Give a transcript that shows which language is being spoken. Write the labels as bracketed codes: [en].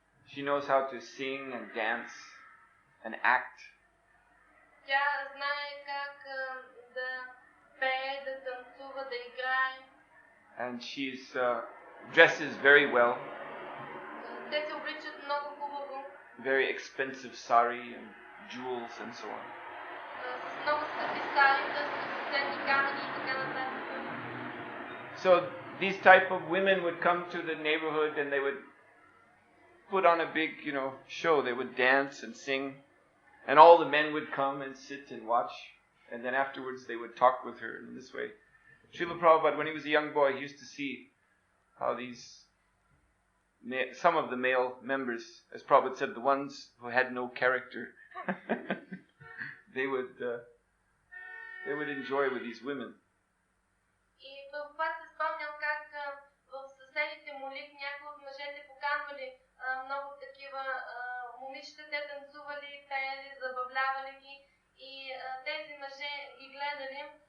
[en] She knows how to sing and dance and act. [bg] Тя знае как да пее, да танцува, да играе. [en] And she's dresses very well. [bg] Те се обличат много хубаво. [en] Very expensive sari and jewels and so on. [bg] С много скъпи сарита, с ценни камъни и така нататък. [en] So these type of women would come to the neighborhood and they would put on a big, show. They would dance and sing, and all the men would come and sit and watch, and then afterwards they would talk with her in this way. Srila Prabhupada, when he was a young boy, he used to see how some of the male members, as Prabhupada said, the ones who had no character, they would enjoy with these women. [bg] И Прабхупад се спомнял как в съседите Мулик някои от мъжете поканвали много такива момичета, те танцували, пеели, забавлявали ги и тези мъже ги гледали.